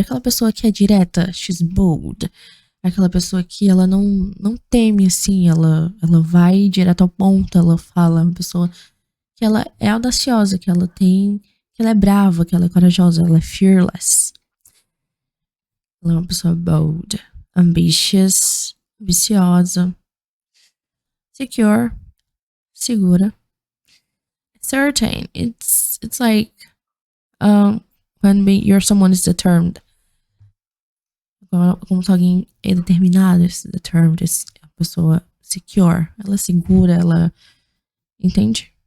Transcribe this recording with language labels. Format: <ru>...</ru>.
<pt>Aquela pessoa que é direta,</pt> <en>she's bold.</en> <pt>Aquela pessoa que ela não teme, assim, ela vai direto ao ponto, ela fala, uma pessoa que ela é audaciosa, que ela é brava, que ela é corajosa, ela é fearless. Ela é uma pessoa bold, ambitious, ambiciosa, secure, segura, certain.</pt> <en>It's like when you're someone is determined.</en> <pt>Como se alguém é determinado, determined, é uma pessoa secure, ela é segura, ela entende?</pt>